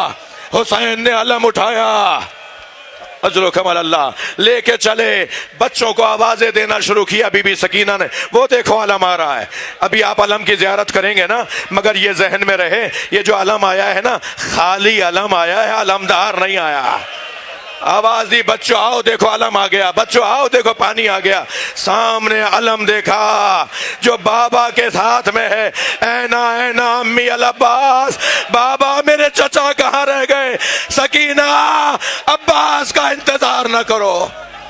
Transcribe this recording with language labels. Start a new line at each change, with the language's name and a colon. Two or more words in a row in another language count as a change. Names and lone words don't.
Urdu: حسین نے علم اٹھایا، اجر و کمال اللہ، لے کے چلے، بچوں کو آوازیں دینا شروع کیا، بی بی سکینہ نے، وہ دیکھو علم آ رہا ہے، ابھی آپ علم کی زیارت کریں گے نا، مگر یہ ذہن میں رہے یہ جو علم آیا ہے نا خالی علم آیا ہے، علمدار نہیں آیا۔ آواز دی بچوں آؤ دیکھو علم آ گیا، بچوں آؤ دیکھو پانی آ گیا، سامنے علم دیکھا جو بابا کے ساتھ میں ہے،
Arabic: اینا اینا امی العباس،
Urdu: بابا میرے چچا کہاں رہ گئے؟ سکینہ عباس کا انتظار نہ کرو،